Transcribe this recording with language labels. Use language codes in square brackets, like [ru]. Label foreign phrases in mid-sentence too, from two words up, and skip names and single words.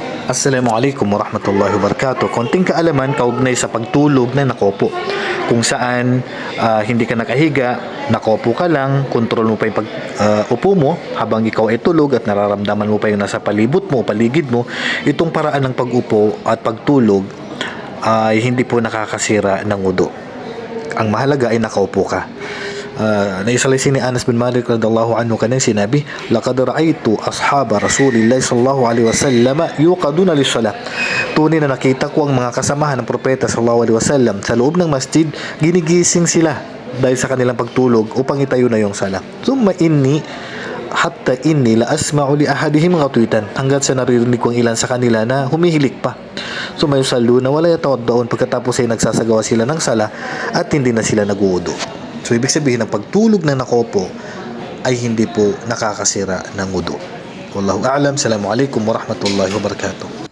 [ar] السلام عليكم ورحمة الله وبركاته. [tl] Konting kaalaman kaugnay sa pagtulog na nakopo. Kung saan hindi ka nakahiga, nakopo ka lang, kontrol mo pa yung upo mo habang ikaw ay tulog at nararamdaman mo pa yung nasa palibot mo, paligid mo. Itong paraan ng pag-upo at pagtulog ay hindi po nakakasira ng wudu. Ang mahalaga ay nakaupo ka. Naisalaysay ni Anas bin Malik [ar] رضي الله عنه [tl] kanyang sinabi, [ar] لقد رأيت أصحاب رسول الله صلى الله عليه وسلم يوقظون للصلاة. [tl] Tunay na nakita ko ang mga kasamahan ng propeta [ar] صلى الله عليه وسلم [tl] sa loob ng masjid, ginigising sila dahil sa kanilang pagtulog upang itayo na yung sala. [ar] ثم حتى إني لأسمع لأحدهم غطيطا, [tl] hanggat sa naririnig ko ang ilan sa kanila na humihilik pa. [ar] ثم يصلون ولا يتوضؤون, [tl] pagkatapos ay nagsasagawa sila ng sala at hindi na sila nag-wudu. So, ibig sabihin, ang pagtulog na nakopo ay hindi po nakakasira ng wudu. [ar] والله أعلم. السلام عليكم ورحمة الله وبركاته.